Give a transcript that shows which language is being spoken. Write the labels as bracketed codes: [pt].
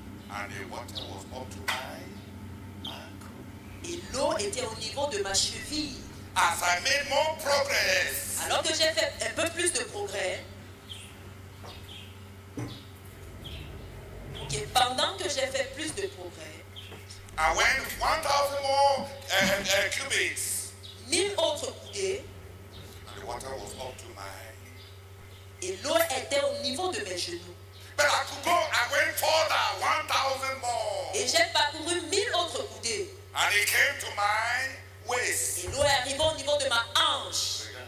[en] And the water was up to my ankle. [fr] et l'eau était au niveau de ma cheville. [en] As I made more progress, [fr] Alors que j'ai fait un peu plus de progrès, et pendant que j'ai fait plus de progrès, [en] I went 1,000 more cubits. [fr] 1000 autres coudées [en] And the water was up to my. [fr] et l'eau était au niveau de mes genoux. [en] But I could go, I went further, 1,000 more. [fr] Et j'ai parcouru 1000 autres coudées. [en] And it came to my waist. [fr] Et l'eau est arrivée au niveau de ma hanche.